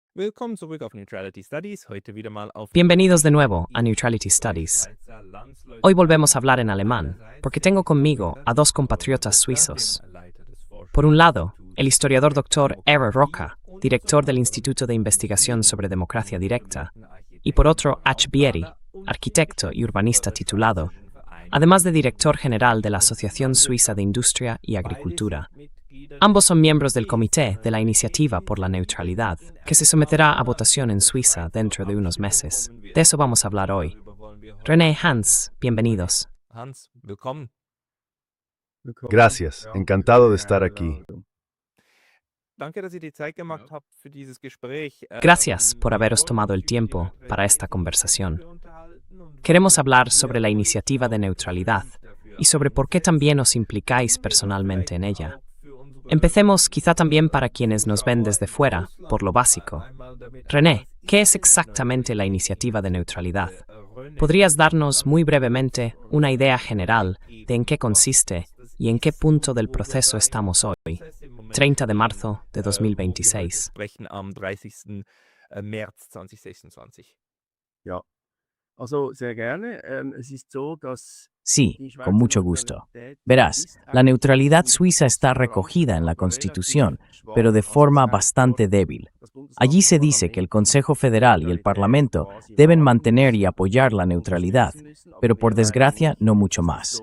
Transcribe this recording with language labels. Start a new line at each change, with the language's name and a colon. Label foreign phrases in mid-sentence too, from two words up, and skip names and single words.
German: Willkommen zurück auf Neutrality Studies, heute wieder mal auf...
Spanish: Bienvenidos de nuevo a Neutrality Studies. Hoy volvemos a hablar en alemán, porque tengo conmigo a dos compatriotas suizos. Por un lado, el historiador Dr. Ere Roca, director del Instituto de Investigación sobre Democracia Directa, y por otro, H. Bieri, arquitecto y urbanista titulado, además de director general de la Asociación Suiza de Industria y Agricultura. Ambos son miembros del Comité de la Iniciativa por la Neutralidad, que se someterá a votación en Suiza dentro de unos meses. De eso vamos a hablar hoy. René, Hans, bienvenidos.
German: Hans, willkommen.
Spanish: Gracias, encantado de estar aquí.
German: Danke, dass ihr die Zeit gemacht habt für dieses Gespräch.
Spanish: Gracias por haberos tomado el tiempo para esta conversación. Queremos hablar sobre la iniciativa de neutralidad y sobre por qué también os implicáis personalmente en ella. Empecemos quizá también para quienes nos ven desde fuera, por lo básico. René, ¿qué es exactamente la iniciativa de neutralidad? ¿Podrías darnos muy brevemente una idea general de en qué consiste y en qué punto del proceso estamos hoy, 30 de marzo de 2026?
German: Am 30. März 2026. Ja, also sehr gerne. Es ist so, dass
Spanish: Sí, con mucho gusto. Verás, la neutralidad suiza está recogida en la Constitución, pero de forma bastante débil. Allí se dice que el Consejo Federal y el Parlamento deben mantener y apoyar la neutralidad, pero por desgracia no mucho más.